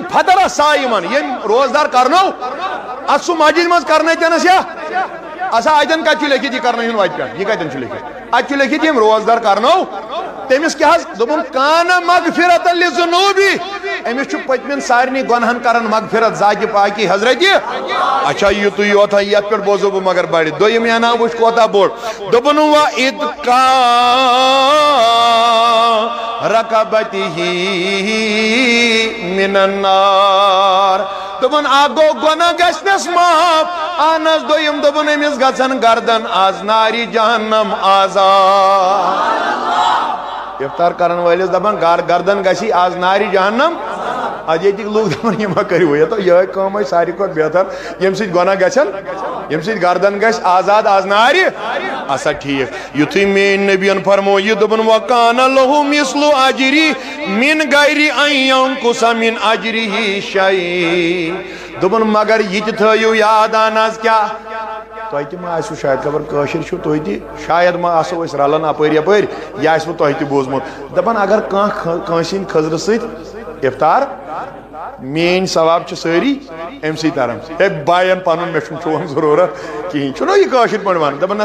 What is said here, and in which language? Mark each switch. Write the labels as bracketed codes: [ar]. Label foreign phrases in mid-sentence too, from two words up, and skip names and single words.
[ks] فطر صائمن ییٚمۍ روزدار کرنو اتھ سُہ مسجد منٛز کرنٲیتنس یا اچھا اتٮ۪ن کتہِ چھُ لیکھِتھ یہِ کرنٲیُن وتہِ پٮ۪ٹھ یہِ کتٮ۪ن چھُ لیکھِتھ اتہِ چھُ لیکھِتھ ییٚمۍ روزدار کرنو تٔمِس کیٛاہ حظ دوٚپُن کانہ [ar] مغفرۃ لذنوبی [ks] أمِس چھُ پٔتمٮ۪ن سارنٕے گۄنہن کران مغفرت ذاتہِ پاکی حضرتِ اچھا یُتُے یوت یتھ پٮ۪ٹھ بوزو بہٕ مگر بڑِ دوٚیِم انعام وٕچھ کوتاہ بوٚڑ دوٚپُن وَإِدْقَا [ar] رَقَبَتِهِ مِنَ النَّارِ [ks] دوٚپُن اکھ گوٚو گۄناہ گژھنس معاف اہن حظ دوٚیِم دوٚپُن أمِس گژھن گردن آز نارِ جہنم آزاد افطار کرن وٲلِس دپان گردن گژھی آز نارِ جہنم اد ییٚتِکۍ لُکھ دپان یہِ ما کٔرِو یِہوٚے کٲم ٲسۍ ساروی کھۄتہٕ بہتر ییٚمہِ سۭتۍ گۄناہ گژھن ییٚمہِ سۭتۍ گردن گژھِ آزاد آز نارِ اچھا ٹھیٖک یُتھُے میٛٲنۍ نبیَن فرمو یہِ دوٚپُن [ar] وَکانَ لَہُ مِثلُ اَجْرِ مِن غَیرِ اَن یَنقُصَ مِن اَجْرِهِ شَیْءٍ [ks] دوٚپُن مگر یہِ تہِ تھٲیِو یاد اہن حظ کیٛاہ تۄہہِ تہِ ما آسِوٕ شاید خبر کٲشِر چھِو تُہۍ تہِ شاید ما آسو أسۍ رلان اپٲرۍ یپٲرۍ یہِ آسِوٕ تۄہہِ تہِ بوٗزمُت دپان اگر کانٛہہ کٲنٛسہِ ہِنٛدۍ خٔزرٕ سۭتۍ افطار میٛٲنۍ ثواب چھِ سٲری اَمہِ سۭتۍ تران ہے باین پنُن مےٚ چھُنہٕ چون ضروٗرت کِہیٖنۍ چھُنہ یہِ کٲشِر پٲٹھۍ ونان دپان